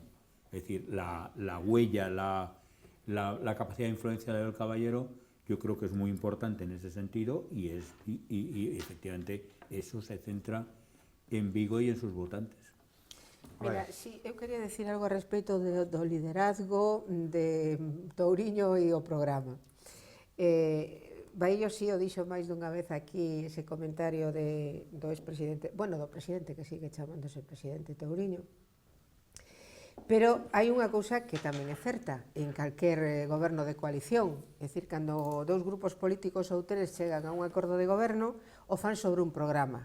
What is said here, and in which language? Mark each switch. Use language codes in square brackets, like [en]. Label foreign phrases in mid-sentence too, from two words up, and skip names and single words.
[es] Es decir, la huella, la capacidad de influencia de Abel Caballero, yo creo que es muy importante en ese sentido y efectivamente eso se centra en Vigo y en sus votantes. [gl] Mira, sí, eu quería decir algo a respecto do liderazgo de Touriño e o programa. Baillo sí o dixo máis dunha vez aquí ese comentario do expresidente, bueno, do presidente que sigue chamándose presidente Touriño, pero hai unha cousa que tamén é certa en calquer goberno de coalición, é dicir, cando dous grupos políticos ou tres chegan a un acordo de goberno, o fan sobre un programa.